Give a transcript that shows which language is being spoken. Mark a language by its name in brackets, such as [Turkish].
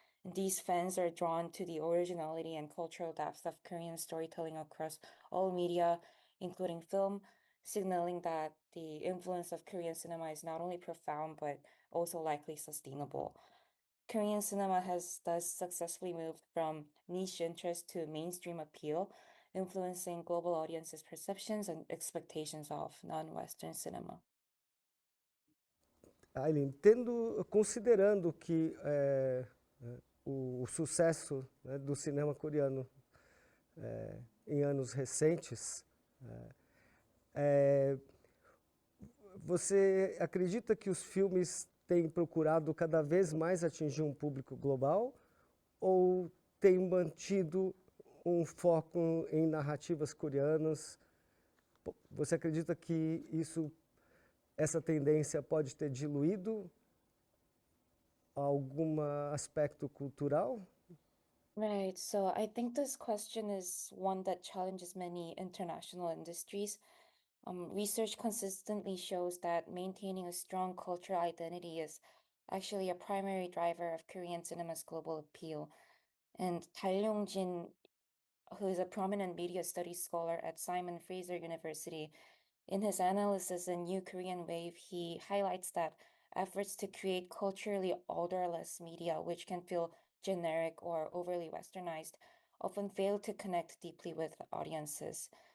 [English] These fans are drawn to the originality and cultural depth of Korean storytelling across all media, including film, signaling that the influence of Korean cinema is not only profound but also likely sustainable. Korean cinema has thus successfully moved from niche interest to mainstream appeal, influencing global audiences' perceptions and expectations of non-Western cinema. [Portuguese] Aileen, considerando que o sucesso, né, do cinema coreano em anos recentes, você acredita que os filmes têm procurado cada vez mais atingir um público global ou têm mantido um foco em narrativas coreanas? Você acredita que essa tendência pode ter diluído algum aspecto cultural? [English] Right. So I think this question is one that challenges many international industries. Research consistently shows that maintaining a strong cultural identity is actually a primary driver of Korean cinema's global appeal. And Tai Jin, who is a prominent media studies scholar at Simon Fraser University, in his analysis in New Korean Wave, he highlights that efforts to create culturally odorless media, which can feel generic or overly westernized, often fail to connect deeply with audiences.